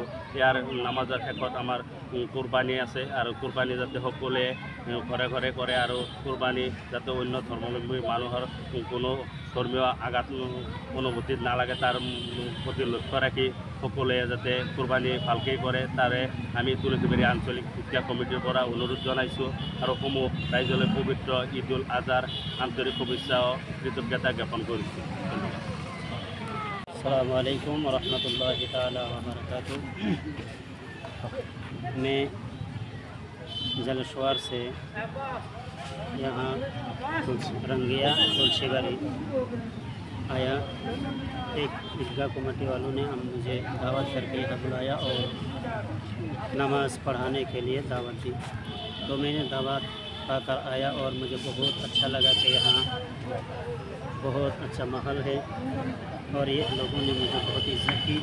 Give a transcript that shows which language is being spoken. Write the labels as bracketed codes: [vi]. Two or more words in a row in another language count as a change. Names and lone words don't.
[as] ইয়াৰ নামাজৰ শেষত আমাৰ কুৰবানী আছে আৰু কুৰবানী যাতে সকলোৱে ঘৰে ঘৰে কৰে আৰু কুৰবানী যাতে অন্য ধৰ্মাৱলম্বী মানুহৰ কোনো ধৰ্মীয় আঘাত অনুভূতিত নালাগে তাৰ প্ৰতি লক্ষ্য ৰাখি সকলোৱে যাতে কুৰবানী ভালকৈ কৰে তাৰে আমি তুলিকিবাড়ি আঞ্চলিক ঈদগাহ কমিটিৰ পৰা অনুৰোধ জনাইছোঁ। আৰু সমূহ ৰাইজলৈ পবিত্ৰ ঈদুল আজহাৰ আন্তরিক শুভেচ্ছা ও কৃতজ্ঞতা জ্ঞাপন কৰিছোঁ। ধন্যবাদ। [ar] السلام عليكم ورحمة الله تعالى و بركاته. [hi] मैं जलशवार से यहाँ रंगिया तुलसीबाड़ी आया। एक ईदगाह कमेटी वालों ने मुझे दावत करके यहाँ बुलाया और नमाज़ पढ़ाने के लिए दावत दी, तो मैंने दावत पाकर आया और मुझे बहुत अच्छा लगा कि यहाँ बहुत अच्छा माहौल है और ये लोगों ने मुझे बहुत इज्जत की।